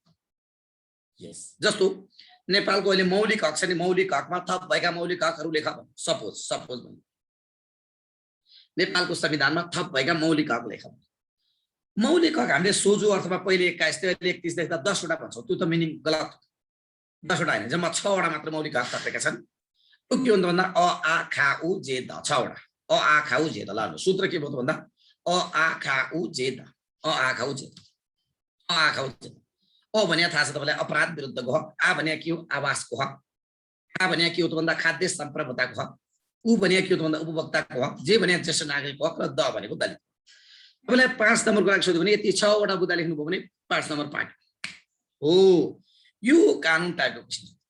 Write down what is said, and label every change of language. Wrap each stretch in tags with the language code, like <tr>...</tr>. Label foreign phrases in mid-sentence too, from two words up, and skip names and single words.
<ne>यस, जस्तो नेपालको अहिले मौलिक हक छ नि, मौलिक हकमा थप भएका मौलिक हकहरू लेखा भन्नु। सपोज भन्नु नेपालको संविधानमा थप भएका मौलिक हक लेखा भन्नु। मौलिक हक हामीले सोझो अर्थमा पहिले 21 अहिले 31 देख्दा 10 वटा भन्छौँ, त्यो त मिनिङ गलत। 10 वटा हैन, जम्मा 6 वटा मात्र मौलिक हक थपेका छन्। त्यो के हुन्छ भन्दा अ आ खा उ जे द, 6 वटा अ आ खा उ जे द। ल सूत्र के भयो त भन्दा अ आ खा उ जे द, अ आ खा उ जे द, अ आ खा उ जे द। अ भने थाहा छ तपाईलाई अपराध विरुद्धको हक, आ भने के हो आवासको हक, आ भने के हो त भन्दा खाद्य सम्प्रभुताको हक, उ भने के हो त भन्दा उपभोक्ताको हक, जे भने ज्येष्ठ नागरिकको हक, र द भनेको दलित। तपाईलाई 5 नम्बरको लागि सोध्यो भने यति 6 वटा बुदा लेख्नुभयो भने 5 नम्बर पाए। हो, यो कानुन टाइपको क्वेशन।</ne>